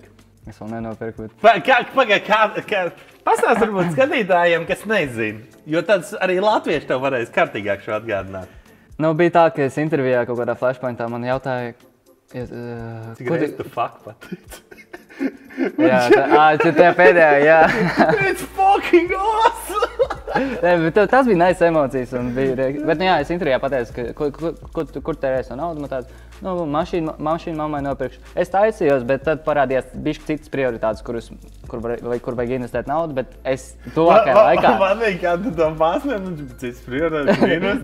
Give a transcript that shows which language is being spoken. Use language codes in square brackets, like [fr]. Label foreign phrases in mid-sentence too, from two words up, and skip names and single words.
[lv] Es vēl nenopirku, bet... Pastāst varbūt skatītājiem, kas nezina, jo tāds arī latvieši tev varēs kārtīgāk šo atgādināt. Bija tā, ka es intervijā kaut kādā Flashpointā man jautāja... Cik reiz tu fuck pateici? Jā, tā pēdējā, jā. [en] It's fucking awesome! [lv] Tas bija nice emocijas. Bet, jā, es intervijā pateicu, kur tērēs to naudu. Man tāds, mašīnu mammai nopirkšu. Es taisījos, bet tad parādījās bišķi citas prioritātes, kur vajag investēt naudu, bet es tuvākajā laikā... Man vajag, kā tu to pasniedz, citas prioritātes investēt.